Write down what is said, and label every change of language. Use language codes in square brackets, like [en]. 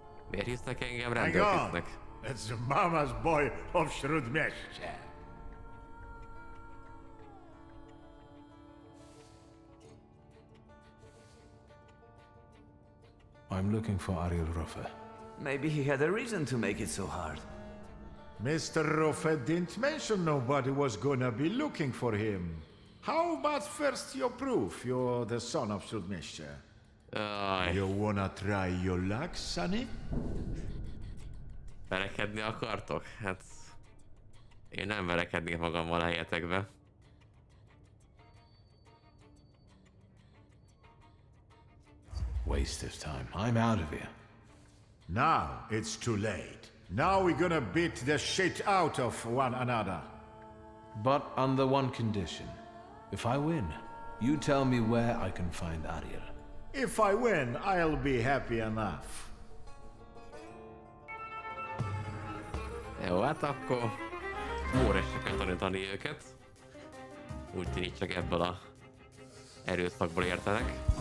[hu] Miért hisznek engem rendőrtisztnek? [en] That's the mama's boy of Shrudmeshche. I'm looking for Ariel Ruffe. Maybe he had a reason to make it so hard. Mr. Ruffe didn't mention nobody was gonna be looking for him. How about first your proof you're the son of Shrudmeshche? You wanna try your luck, sonny? [hu] Verekedni akartok? Hát... Én nem verekednék magammal a helyetekbe. [en] Waste of time. I'm out of here. Now it's too late. Now we're gonna beat the shit out of one another. But under one condition. If I win, you tell me where I can find Ariel. If I win, I'll be happy enough. [hu] Jó, hát akkor Móresre kell tanítani őket. Úgy tűnik, csak ebből a erőszakból értenek.